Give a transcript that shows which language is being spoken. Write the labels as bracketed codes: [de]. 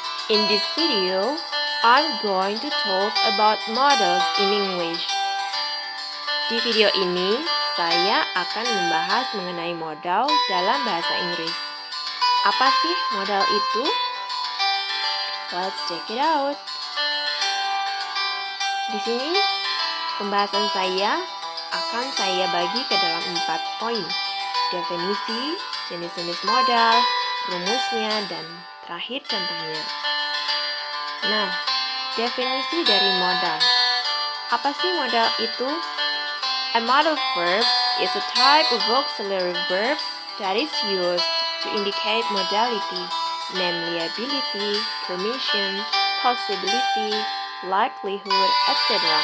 [en] In this video, I'm going to talk about modals in English. [id] Di video ini, saya akan membahas mengenai modal dalam bahasa Inggris. Apa sih modal itu? [en] Let's check it out. [id] Di sini, pembahasan saya akan saya bagi ke dalam 4 poin. Definisi, jenis-jenis modal, rumusnya, dan terakhir contohnya. Nah, definisi dari modal. Apa sih modal itu? [en] A modal verb is a type of auxiliary verb that is used to indicate modality, namely ability, permission, possibility, likelihood, etc.